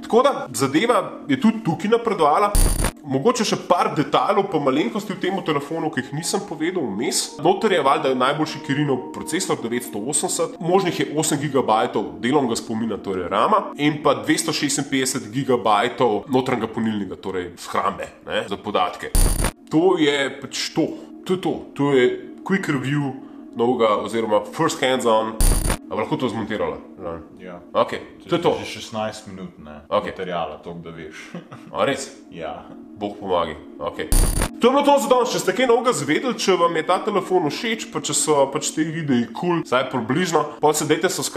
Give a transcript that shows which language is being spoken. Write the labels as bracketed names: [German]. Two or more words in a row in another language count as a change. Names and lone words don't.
[Slovenian] Tako da zadeva je tudi tukaj napredovala. Mogoče še par detajlov pa malenkosti v tem telefonu, ki jih nisem povedal vmes. Noter je valjda najboljši Kirinov procesor 980, možnih je 8 GB delovnega spomina, torej RAM-a, in pa 256 GB notranjega polnilnega, torej shrambe, za podatke. To je pač to. To je [English] quick review [Slovenian] novega oziroma [English] first hands-on. [Slovenian] A lahko to zmontirala? Ja. Ok, to je to. Že 16 minut, materijala, toliko da veš. A res? Ja. Bog pomagi. Ok. To je bilo to za danes. Če ste kaj novega zvedeli, če vam je ta telefon všeč, pa če so pač te videi cool, vsaj približno, pa se dajte subscribe.